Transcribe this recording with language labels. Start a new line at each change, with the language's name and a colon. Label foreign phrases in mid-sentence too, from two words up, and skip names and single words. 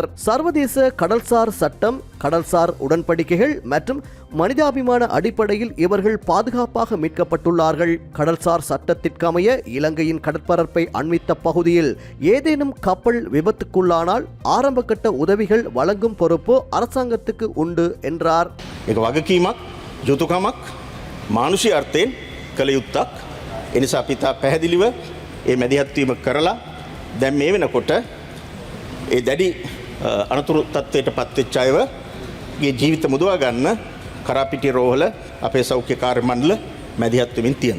Tamil: சர்வதேச கடல்சார் சட்டம், கடல்சார் உடன்படிக்கைகள் மற்றும் மனிதாபிமான அடிப்படையில் இவர்கள் பாதுகாப்பாக மீட்கப்பட்டுள்ளார்கள். கடல்சார் சட்டத்திற்கமைய இலங்கையின் கடற்பரப்பை அண்மித்த பகுதியில் ஏதேனும் கப்பல் விபத்துக்குள்ளானால் ஆரம்பகட்ட உதவிகள் வழங்கும் பொறுப்பு அரசாங்கத்துக்கு உண்டு என்றார்.
Sinhala: ඒක වගකීමක් යුතුයකමක් මානුෂීය අර්ථයෙන් කළ යුත්තක්. එනිසා අපි තා පැහැදිලිව ඒ මැදිහත් වීම කරලා දැන් මේ වෙනකොට ඒ දැඩි අනතුරු තත්ත්වයට පත්වෙච්ච අයගේ ජීවිත මුදවා ගන්න කරාපිටිය රෝහල අපේ සෞඛ්‍ය කාර්ය මණ්ඩල මැදිහත් වෙමින් තියෙනවා.